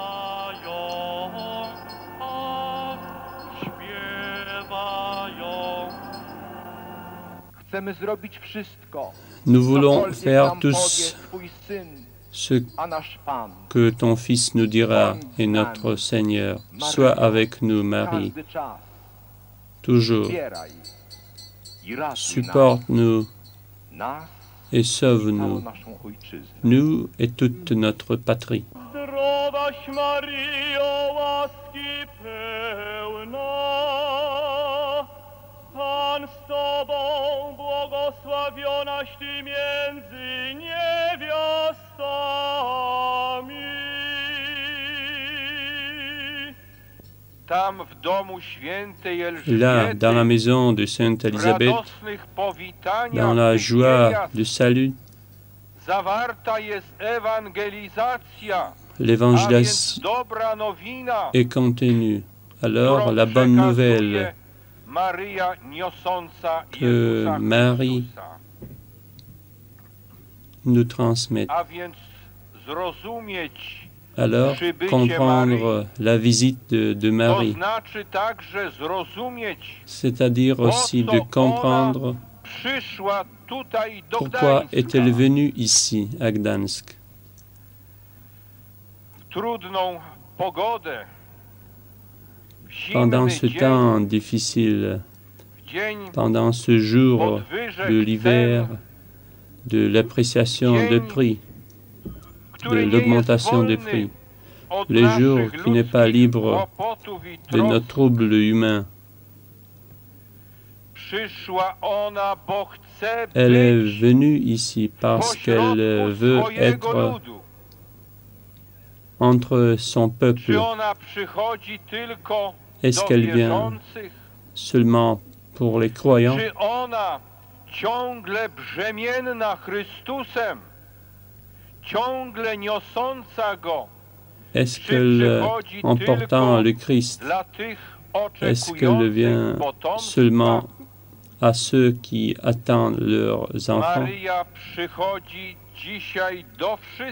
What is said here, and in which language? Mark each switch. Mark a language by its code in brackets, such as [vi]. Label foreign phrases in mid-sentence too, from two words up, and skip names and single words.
[fr] Nous voulons faire tous ce que ton Fils nous dira et notre Seigneur. Sois avec nous, Marie, toujours. Supporte-nous et sauve-nous, nous et toute notre patrie. [pl] Zdrowaś Maryjo, łaski pełna, Pan z Tobą, błogosławionaś Ty między niewiastami. Tam w domu świętej [fr] Là, dans la maison de Sainte Élisabeth, dans la joie du salut, [pl] zawarta jest ewangelizacja, [fr] l'évangélisation [pl] dobra nowina, [fr] est contenue. Alors, la bonne nouvelle [pl] Maryja niosąca [fr] que [pl] Jezusa [fr] Marie [pl] Chrystusa. [fr] nous transmet. [pl] A więc zrozumieć, [fr] Alors, comprendre la visite de [pl] to [fr] Marie, [pl] znaczy także zrozumieć, [fr] c'est-à-dire aussi de comprendre [pl] przyszła tutaj do [fr] pourquoi [pl] Gdańska. [fr] est-elle venue ici, à Gdańsk. [pl] W trudną pogodę, w [fr] Pendant [pl] zimny [fr] ce [pl] dzień, [fr] temps difficile, [pl] w dzień [fr] pendant ce jour [pl] podwyżek [fr] de l'hiver, [pl] cen, [fr] de l'appréciation des prix, de [pl] który nie [fr] l'augmentation [pl] jest [fr] des [pl] wolny [fr] prix, [pl] od [fr] les [pl] naszych [fr] jours qui n'est pas [pl] ludzkich [fr] libre [pl] kłopotów i [fr] de nos [pl] trosk. [fr] troubles humains. [pl] Przyszła ona, bo chce [fr] Elle est [pl] być [fr] venue ici parce qu'elle [pl] pośrodku [fr] veut [pl] swojego [fr] être [pl] ludu. [fr] entre son peuple. [pl] Czy ona przychodzi tylko [fr] Est-ce [pl] do [fr] qu'elle vient [pl] wierzących? [fr] seulement pour les croyants? [pl] Czy ona ciągle brzemienna Chrystusem, ciągle niosąca Go [fr] Est-ce qu'elle, en portant le Christ, [pl] dla tych [fr] est-ce qu'elle vient [pl] oczekujących potomstwa? [fr] seulement à ceux qui attendent leurs enfants? [pl] Maryja przychodzi dzisiaj do wszystkich.